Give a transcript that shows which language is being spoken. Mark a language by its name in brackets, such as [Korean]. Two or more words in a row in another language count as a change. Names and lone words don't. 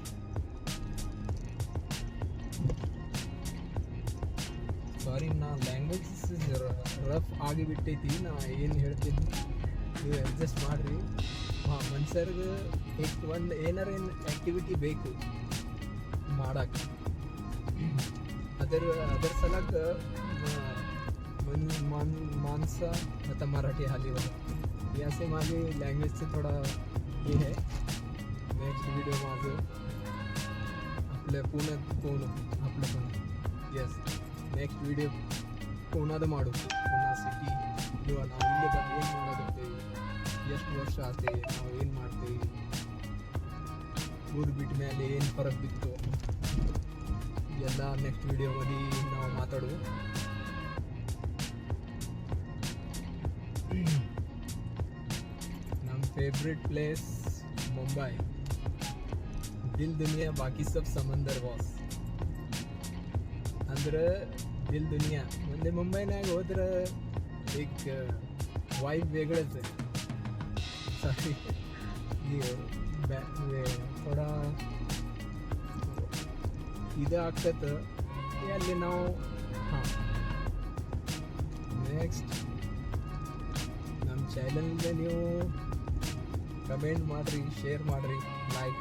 [Kannada] ಸಾರಿ, ನಾ [English] language rough [Kannada] ಆಗಿಬಿಟ್ಟೈತಿ, ನಾ ಏನು ಹೇಳ್ತೀನಿ ನೀವು ಅಡ್ಜಸ್ಟ್ ಮಾಡಿರಿ. ಹಾಂ, ಮನುಷ್ಯರ್ಗೆ ಒಂದು ಏನಾರ ಆ್ಯಕ್ಟಿವಿಟಿ ಬೇಕು ಮಾಡಕ್ಕೆ. ಅದರ ಸಲಕ್ಕೆ [Marathi] मानसा आता मराठी आली बघा. याचे मागे लँग्वेजचं थोडा हे आहे. [English] next video [Marathi] माझं आपल्या पुण्यात आपलं पण यस [English] next video [Kannada] ಪೂನಾದ ಮಾಡು. ಪೂನಾ ಸಿಟಿ ಇದು ನಾವು ಇಲ್ಲೇ ಬಂದು ಏನು ಮಾಡೋದಿರ್ತೇವೆ, ಎಷ್ಟು ವರ್ಷ ಆತೆ, ನಾವು ಏನು ಮಾಡ್ತೇವೆ, ಊರು ಬಿಟ್ಟ ಮೇಲೆ ಏನು ಫರಕ್ ಬಿತ್ತು ಎಲ್ಲ [English] next video [Kannada] ನಾವು ಮಾತಾಡುವ. ನಮ್ಮ [English] favourite place [Kannada] ಮುಂಬೈ, [Hindi] दिल दुनिया बाकी सब समंदर [Kannada] ಬಾಸ್ ಅಂದ್ರೆ [Hindi] दिल दुनिया. [Kannada] ಮುಂದೆ ಮುಂಬೈನಾಗ ಹೋದ್ರೆ [Marathi] एक वाईब वेगळंच आहे. [Kannada] ಸಾರಿ ಥೋಡಾ ಇದು ಆಗ್ತೈತೆ ಅಲ್ಲಿ ನಾವು. ಹಾಂ, ನೆಕ್ಸ್ಟ್ ನಮ್ಮ ಚಾನಲ್ಗೆ ನೀವು ಕಮೆಂಟ್ ಮಾಡಿರಿ, ಶೇರ್ ಮಾಡಿರಿ, ಲೈಕ್.